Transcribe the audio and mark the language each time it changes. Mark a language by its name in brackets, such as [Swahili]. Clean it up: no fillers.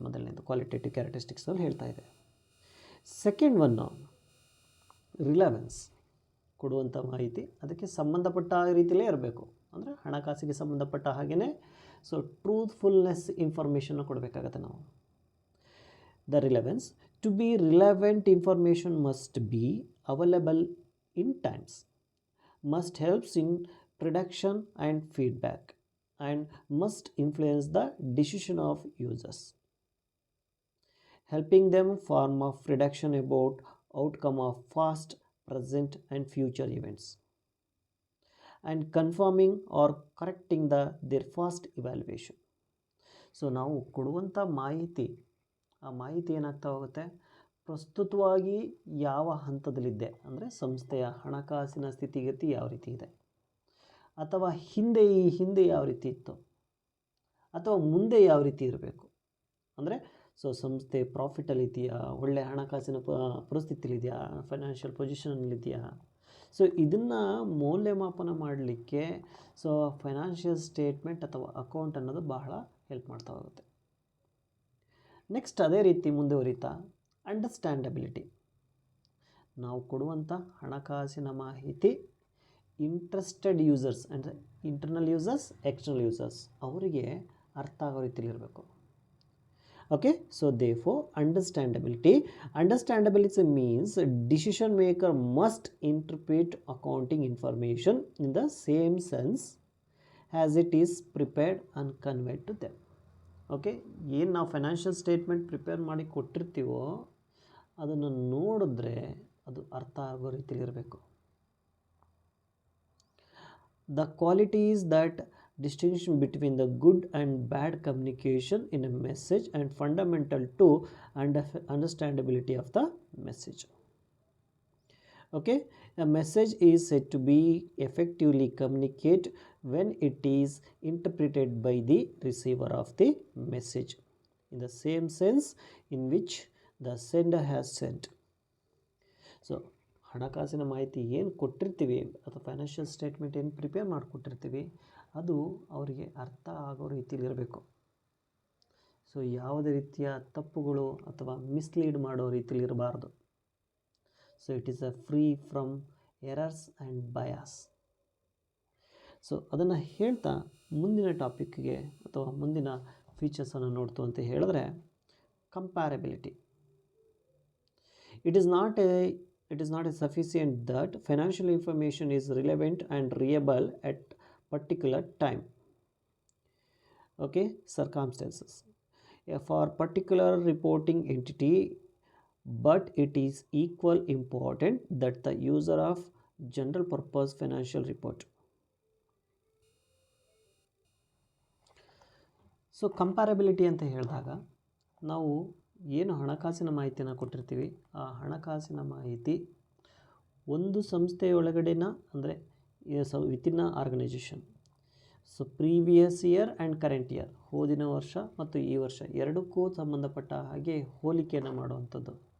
[Kannada] ಮೊದಲನೇದು ಕ್ವಾಲಿಟೇಟಿವ್ ಕ್ಯಾರೆಕ್ಟರಿಸ್ಟಿಕ್ಸಲ್ಲಿ ಹೇಳ್ತಾ ಇದೆ. Second one relevance. ಕೊಡುವಂಥ ಮಾಹಿತಿ ಅದಕ್ಕೆ ಸಂಬಂಧಪಟ್ಟ ರೀತಿಯಲ್ಲೇ ಇರಬೇಕು. ಅಂದರೆ ಹಣಕಾಸಿಗೆ ಸಂಬಂಧಪಟ್ಟ ಹಾಗೆಯೇ ಸೊ ಟ್ರೂತ್ಫುಲ್ನೆಸ್ ಇನ್ಫಾರ್ಮೇಷನ್ನ ಕೊಡಬೇಕಾಗತ್ತೆ ನಾವು. [English] The relevance to be relevant information must be available in times, must helps in prediction and feedback and must influence the decision of users, helping them form a prediction about outcome of past, present and future events, and confirming or correcting their past evaluation. [Kannada] So ನಾವು ಕೊಡುವಂಥ ಮಾಹಿತಿ, ಆ ಮಾಹಿತಿ ಏನಾಗ್ತಾ ಹೋಗುತ್ತೆ, ಪ್ರಸ್ತುತವಾಗಿ ಯಾವ ಹಂತದಲ್ಲಿದೆ ಅಂದರೆ ಸಂಸ್ಥೆಯ ಹಣಕಾಸಿನ ಸ್ಥಿತಿಗತಿ ಯಾವ ರೀತಿ ಇದೆ, ಅಥವಾ ಹಿಂದೆ ಯಾವ ರೀತಿ ಇತ್ತು, ಅಥವಾ ಮುಂದೆ ಯಾವ ರೀತಿ ಇರಬೇಕು. ಅಂದರೆ ಸೊ ಸಂಸ್ಥೆ ಪ್ರಾಫಿಟಲ್ಲಿದೆಯಾ, ಒಳ್ಳೆಯ ಹಣಕಾಸಿನ ಪರಿಸ್ಥಿತಿಲಿದೆಯಾ, ಫೈನಾನ್ಷಿಯಲ್ ಪೊಸಿಷನಲ್ಲಿದೆಯಾ. ಸೊ ಇದನ್ನು ಮೌಲ್ಯಮಾಪನ ಮಾಡಲಿಕ್ಕೆ ಸೊ ಫೈನಾನ್ಷಿಯಲ್ ಸ್ಟೇಟ್ಮೆಂಟ್ ಅಥವಾ ಅಕೌಂಟ್ ಅನ್ನೋದು ಬಹಳ ಹೆಲ್ಪ್ ಮಾಡ್ತಾ ಹೋಗುತ್ತೆ. ನೆಕ್ಸ್ಟ್ ಅದೇ ರೀತಿ ಮುಂದುವರಿತಾ ಅಂಡರ್ಸ್ಟ್ಯಾಂಡಬಿಲಿಟಿ. ನಾವು ಕೊಡುವಂಥ ಹಣಕಾಸಿನ ಮಾಹಿತಿ ಇಂಟ್ರೆಸ್ಟೆಡ್ ಯೂಸರ್ಸ್ ಅಂದರೆ ಇಂಟರ್ನಲ್ ಯೂಸರ್ಸ್, ಎಕ್ಸ್ಟರ್ನಲ್ ಯೂಸರ್ಸ್ ಅವರಿಗೆ ಅರ್ಥ ಆಗೋ ರೀತಿಲಿರಬೇಕು. [English] Okay, so therefore understandability means decision maker must interpret accounting information in the same sense as it is prepared and conveyed to them. [Kannada] Okay, ಏನು ನಾವು ಫೈನಾನ್ಷಿಯಲ್ ಸ್ಟೇಟ್ಮೆಂಟ್ ಪ್ರಿಪೇರ್ ಮಾಡಿ ಕೊಟ್ಟಿರ್ತೀವೋ ಅದನ್ನು ನೋಡಿದ್ರೆ ಅದು ಅರ್ಥ ಆಗೋ ರೀತಿಲಿರಬೇಕು. [English] The qualities that distinction between the good and bad communication in a message and fundamental to understandability of the message. Okay, a message is said to be effectively communicate when it is interpreted by the receiver of the message in the same sense in which the sender has sent. [Kannada] So ಹಣಕಾಸಿನ ಮಾಹಿತಿ ಏನು ಕೊಟ್ಟಿರ್ತೀವಿ ಅಥವಾ financial statement ಏನು prepare ಮಾಡಿಕೊಟ್ಟಿರ್ತೀವಿ ಅದು ಅವರಿಗೆ ಅರ್ಥ ಆಗೋ ರೀತಿಲಿರಬೇಕು. ಸೊ ಯಾವುದೇ ರೀತಿಯ ತಪ್ಪುಗಳು ಅಥವಾ ಮಿಸ್ಲೀಡ್ ಮಾಡೋ ರೀತಿಲಿರಬಾರ್ದು. [English] So it is free from errors and bias. [Kannada] So ಅದನ್ನು ಹೇಳ್ತಾ ಮುಂದಿನ ಟಾಪಿಕ್ಗೆ ಅಥವಾ ಮುಂದಿನ ಫೀಚರ್ಸನ್ನು ನೋಡ್ತು ಅಂತ ಹೇಳಿದ್ರೆ ಕಂಪ್ಯಾರಬಿಲಿಟಿ. [English] It is not sufficient that financial information is relevant and reliable at particular time, okay, circumstances for particular reporting entity, but it is equal important that the user of general purpose financial report. [Kannada] So ಕಂಪ್ಯಾರಬಿಲಿಟಿ ಅಂತ ಹೇಳಿದಾಗ ನಾವು ಏನು ಹಣಕಾಸಿನ ಮಾಹಿತಿಯನ್ನು ಕೊಟ್ಟಿರ್ತೀವಿ ಆ ಹಣಕಾಸಿನ ಮಾಹಿತಿ ಒಂದು ಸಂಸ್ಥೆಯೊಳಗಡೆನ ಅಂದರೆ [English] Within organisation. [Kannada] So [English] previous year and current year, [Kannada] ಹೋದಿನ ವರ್ಷ ಮತ್ತು ಈ ವರ್ಷ ಎರಡಕ್ಕೂ ಸಂಬಂಧಪಟ್ಟ ಹಾಗೆ ಹೋಲಿಕೆಯನ್ನು ಮಾಡುವಂಥದ್ದು.